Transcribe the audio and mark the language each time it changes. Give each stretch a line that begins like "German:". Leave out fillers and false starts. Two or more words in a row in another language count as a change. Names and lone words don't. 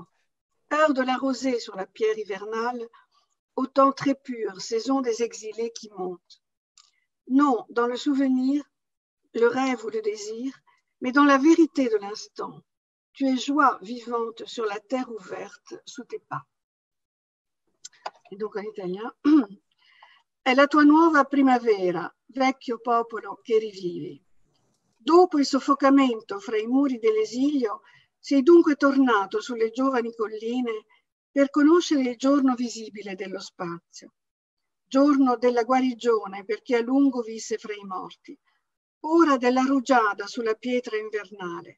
French: Heure de la rosée sur la pierre hivernale, au temps très pur, saison des exilés qui montent. Non, dans le souvenir, le rêve ou le désir, mais dans la vérité de l'instant. Tu es joie vivante sur la terre ouverte sous tes pas. Et donc en italien.
Italian: È la tua nuova primavera, vecchio popolo che rivivi. Dopo il soffocamento fra i muri dell'esilio, sei dunque tornato sulle giovani colline per conoscere il giorno visibile dello spazio, giorno della guarigione per chi a lungo visse fra i morti, ora della rugiada sulla pietra invernale.